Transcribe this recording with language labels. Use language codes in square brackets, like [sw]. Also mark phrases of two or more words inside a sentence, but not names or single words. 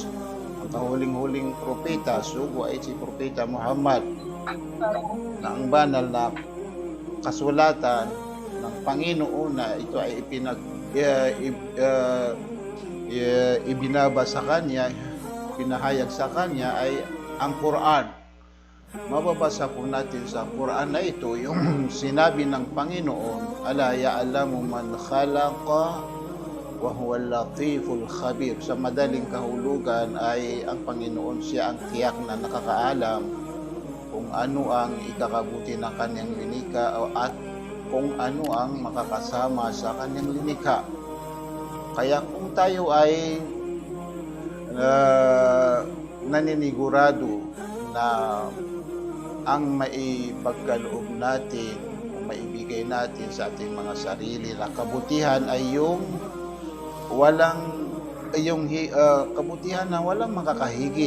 [tl] Ang kahuling-huling propeta, sugo, ay si Propeta Muhammad, na ang banal na kasulatan ng Panginoon na ito ay ibinaba sa kanya, pinahayag sa kanya ay ang Quran. Mababasa po natin sa Quran na ito yung sinabi ng Panginoon, [ar] ألا يعلم من خلق وهو اللطيف الخبير. [tl] Sa madaling kahulugan ay ang Panginoon, siya ang tiyak na nakakaalam kung ano ang ikakabuti ng kanyang linikha at kung ano ang makakasama sa kanyang linikha. Kaya kung tayo ay naninigurado na ang maipagkaloob natin o maibigay natin sa ating mga sarili na kabutihan ay kabutihan na walang makakahigit.